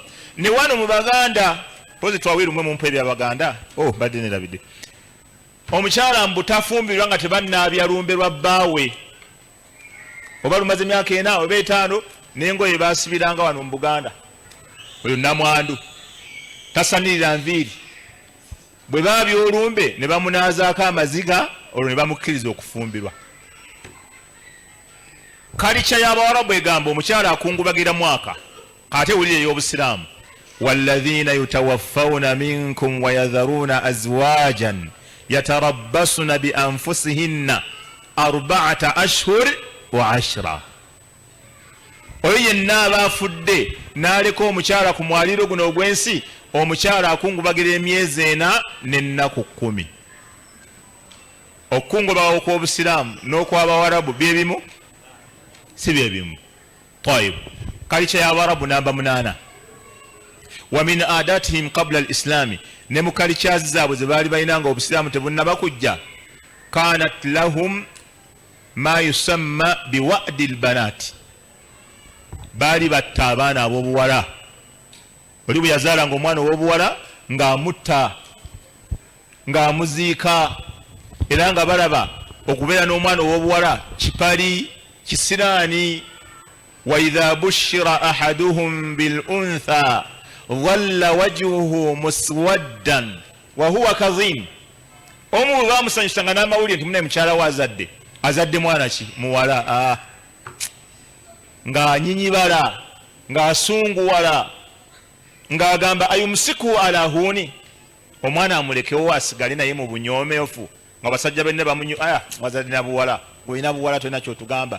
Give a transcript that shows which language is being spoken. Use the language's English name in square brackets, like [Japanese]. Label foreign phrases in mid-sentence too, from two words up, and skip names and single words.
[Ganda] ne wano mu Baganda pozi twawiirumwe mu mpa ebyabaganda badde nerabidde omukyala mbutafumbirwa nga tebannaabya lumbe lwa bbaawe oba lumaze emyaka 4 oba 5 n'engoye basibiranga wano mu Buganda oyo namwandu tasanirira nviiri bwe baabya olumbe ne bamunaazaako amaziga olwo ne bamukkiriza okufumbirwa kalicha y'Abawarabu egamba omukyala akungubagira mwaka kate wulire ey'obusiraamu [Arabic] والذين يتوفون منكم ويذرون أزواجا يتربصن بأنفسهن [Ganda] 4 [Arabic] أشهر و10 [Ganda] oyo yenna aba afudde n'aleka omukyala ku mwaliiro guno ogw'ensi omukyala akungubagira emyezi 4 n'ennaku 10 okukungubaga okw'obusiraamu n'okw'Abawarabu byebimu si byebimu طيب kalicha y'Abarabu namba 8 [Arabic] وما من عاداتهم قبل الإسلام [Ganda] ne mu kalicha zaabwe ze baali balinanga obusiraamu tebunnaba kujja [Arabic] كانت لهم ما يسمى بوأد البنات, [Ganda] baali batta abaana ab'obuwala. Oli bwe yazaalanga omwana ow'obuwala ng'amutta, ng'amuziika, era nga balaba okubeera n'omwana ow'obuwala kipali kisiraani. [Arabic] وإذا بشر أحدهم بالأنثى ظل وجهه مسودا وهو كظيم. [Ganda] Omu bwe bamusanyusanga n'amawulire nti munaye mukyala we azadde mwana ki muwala, ng'anyinyibala, ng'asunguwala, ng'agamba [Arabic] أيمسكه على هون, [Ganda] omwana amulekewo asigale naye mu bunyoomeefu, nga basajja benne wazadde na buwala, olina buwala tolina kyotugamba.